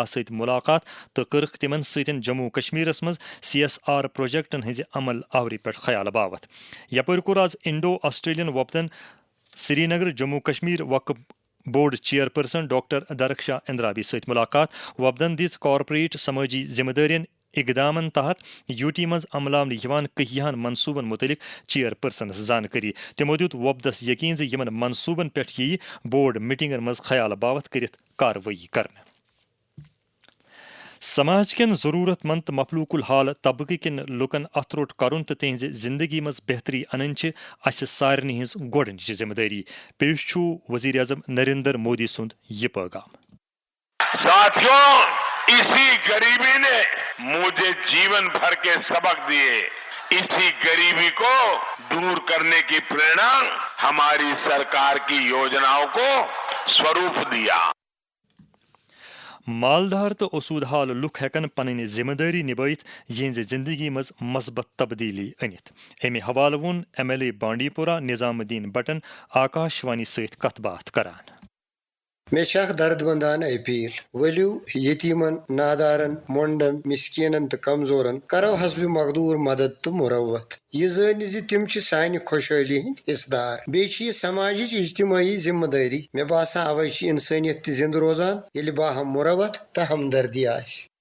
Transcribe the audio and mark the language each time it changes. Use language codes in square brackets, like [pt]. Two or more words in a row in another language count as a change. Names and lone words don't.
[ks] سۭتۍ ملاقات تہٕ کٔرٕکھ تِمن سۭتۍ جموں کشمیرس منٛز سی ایس آر پروجیکٹن ہٕنٛزِ عمل آوری پٮ۪ٹھ خیال باوت یپٲرۍ کوٚر آز [en] Indo Australian [ks] وفدن سری نگر جموں کشمیر وقف بورڈ چیئرپرسن ڈاکٹر درخشا اندرابی سۭتۍ ملاقات وفدن دِژ کارپوریٹ سمٲجی ذمہٕ دٲرین اقدامن تحت یو ٹی منٛز عملاونہٕ یِوان کہیہن منصوبن متعلق چیئرپرسنس زانکٲری تِمو دیُت وفدس یقین زِ یِمن منصوبن پٮ۪ٹھ یِیہِ بورڈ میٹنگن منٛز خیال باوت کٔرِتھ کاروٲیی کرنہٕ سماج کٮ۪ن ضروٗرت منٛد تہٕ مخلوق الحال طبقہٕ کٮ۪ن لُکن اتھ روٚٹ کرُن تہٕ تِہنٛزِ زندگی منٛز بہتری انٕنۍ چھِ اسہِ سارنٕے ہٕنٛز گۄڈنِچ ذمہٕ دٲری پیش چھُ وزیر اعظم نریندر مودی سُنٛد یہِ پیغام [hi] इसी गरीबी ने मुझे जीवन भर के सबक दिए इसी गरीबी को दूर करने की प्रेरणा हमारी सरकार की योजनाओं को स्वरूप दिया [ks] مالدار تو اسود حال لُکھ ہیکن پنٕنۍ ذمہٕ دٲری نِبٲیِتھ یِہنٛزِ زندگی منٛز مثبت تبدیلی أنِتھ امہِ حوالہٕ ووٚن ایم ایل اے بانڈی پورہ نظام الدین بٹن آکاشوانی سۭتۍ کتھ باتھ کران مے چھِ اکھ درد مندانہ اپیل ؤلِو یتیٖمن نادارن مۄنڈن مسکیٖنن تہٕ کمزورن کرو حسبِ مقدوٗر مدد تہٕ مُروت یہِ زٲنِتھ زِ تِم چھِ سانہِ خۄشحٲلی ہٕنٛدۍ حصہٕ دار بیٚیہِ چھِ یہِ سماجٕچ اجتمٲعی ذمہٕ دٲری مےٚ باسان اوے چھِ انسٲنیت تہِ زندٕ روزان ییٚلہِ باہم مُروت تہٕ ہمدردی آسہِ